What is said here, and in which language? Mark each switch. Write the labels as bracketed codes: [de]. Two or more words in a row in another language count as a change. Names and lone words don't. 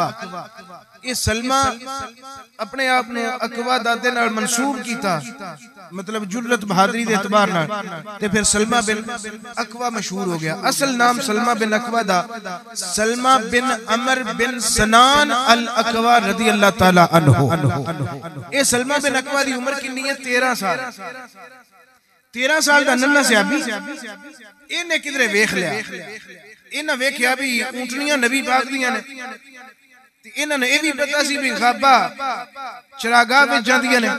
[pa] یہ سلمہ اپنے آپ نے اکوع دادے نال منسوب کیتا، مطلب جرأت بہادری دے اعتبار نال، تے پھر سلمہ بن اکوع مشہور ہو گیا. اصل نام سلمہ بن اکوع دا سلمہ بن عمرو بن سنان الاکوع [ar] رضي الله تعالى عنه. [pa] یہ سلمہ بن اکوع دی عمر کتنی ہے? 13 سال. 13 سال دا ننھا صحابی انہیں کدھرے ویکھ لیا، انہیں ویکھیا بھی اونٹنیاں نبی پاک دیاں نے، انہوں نے یہ بھی پتہ سی بھی غابہ چراگاہ میں جاندیاں نے.